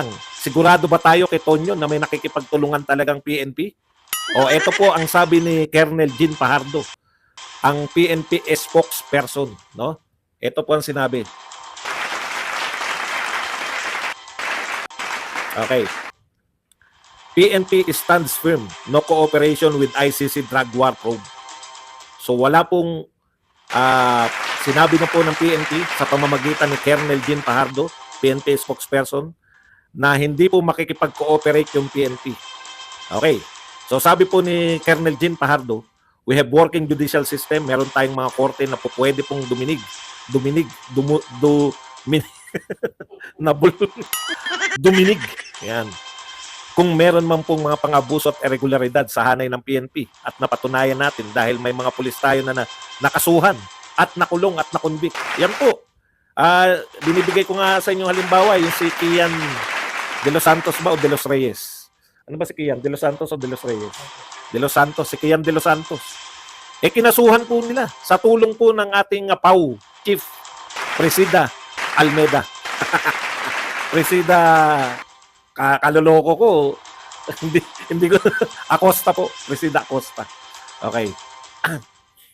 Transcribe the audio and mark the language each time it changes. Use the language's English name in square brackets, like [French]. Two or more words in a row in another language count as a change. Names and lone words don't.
[Filipino] Sigurado ba tayo kay Tonyo na may nakikipagtulungan talagang PNP? O ito po ang sabi ni Colonel Jean Fajardo, ang PNP spokesperson, no? Ito po ang sinabi. Okay. [English] PNP stands firm, no cooperation with ICC drug war probe. [Filipino] So wala pong sinabi na po ng PNP sa pamamagitan ni Colonel Jean Fajardo, PNP spokesperson, na hindi po makikipag-cooperate yung PNP. Okay. So sabi po ni Colonel Jean Fajardo, [English] we have working judicial system, [Filipino] meron tayong mga korte na po pwede pong duminig, Duminig. Yan. Kung meron man pong mga pang-abuso at irregularidad sa hanay ng PNP at napatunayan natin dahil may mga pulis tayo na nakasuhan at nakulong at nakonvict. Yan po. Binibigay ko nga sa inyo halimbawa yung si Kian De Los Santos ba o De Los Reyes? Ano ba si Kian? De Los Santos o De Los Reyes? De Los Santos. Si Kian De Los Santos. Kinasuhan po nila sa tulong po ng ating PAW, Chief Presida Almeda. Presida kaloloko ko. hindi ko Acosta po, Presida Acosta.